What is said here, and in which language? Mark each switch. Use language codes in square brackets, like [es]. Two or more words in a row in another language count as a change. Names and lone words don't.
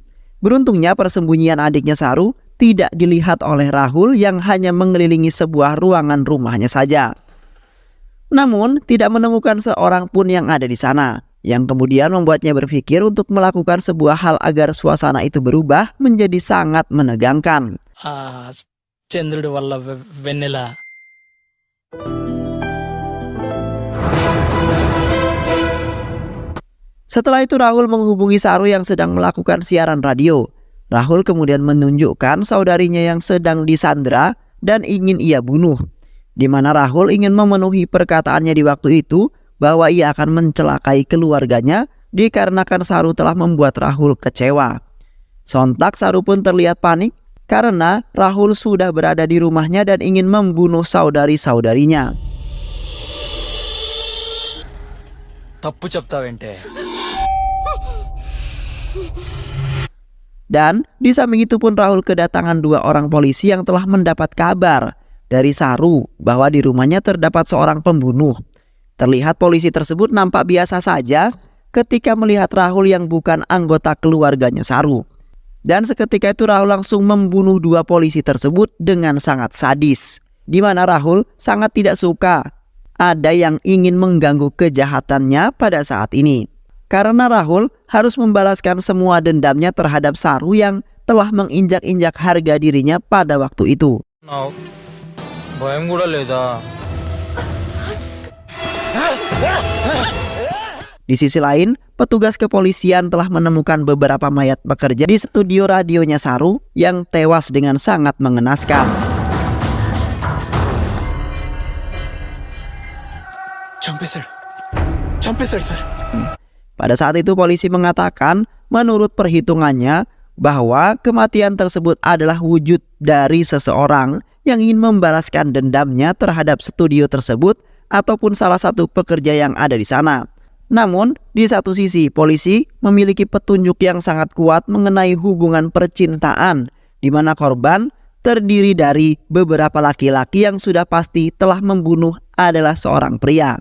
[id] Beruntungnya persembunyian adiknya Saru tidak dilihat oleh Rahul yang hanya mengelilingi sebuah ruangan rumahnya saja. Namun tidak menemukan seorang pun yang ada di sana, yang kemudian membuatnya berpikir untuk melakukan sebuah hal agar suasana itu berubah menjadi sangat menegangkan. [te] చంద్రుడి వల్ల వెన్నెల [id] Setelah itu Rahul menghubungi Saru yang sedang melakukan siaran radio. Rahul kemudian menunjukkan saudarinya yang sedang disandra dan ingin ia bunuh. Di mana Rahul ingin memenuhi perkataannya di waktu itu bahwa ia akan mencelakai keluarganya dikarenakan Saru telah membuat Rahul kecewa. Sontak Saru pun terlihat panik karena Rahul sudah berada di rumahnya dan ingin membunuh saudari-saudarinya. [te] తప్పు చెప్తావేంటే [id] Dan di samping itu pun Rahul kedatangan dua orang polisi yang telah mendapat kabar dari Saru bahwa di rumahnya terdapat seorang pembunuh. Terlihat polisi tersebut nampak biasa saja ketika melihat Rahul yang bukan anggota keluarganya Saru. Dan seketika itu Rahul langsung membunuh dua polisi tersebut dengan sangat sadis. Di mana Rahul sangat tidak suka ada yang ingin mengganggu kejahatannya pada saat ini. Karena Rahul harus membalaskan semua dendamnya terhadap Saru yang telah menginjak-injak harga dirinya pada waktu itu. [te] భయం కూడా లేదా [id] Di sisi lain, petugas kepolisian telah menemukan beberapa mayat pekerja di studio radionya Saru yang tewas dengan sangat mengenaskan. [te] చంపేశాడు సార్. [id] Pada saat itu polisi mengatakan menurut perhitungannya bahwa kematian tersebut adalah wujud dari seseorang yang ingin membalaskan dendamnya terhadap studio tersebut ataupun salah satu pekerja yang ada di sana. Namun di satu sisi polisi memiliki petunjuk yang sangat kuat mengenai hubungan percintaan di mana korban terdiri dari beberapa laki-laki yang sudah pasti telah membunuh adalah seorang pria.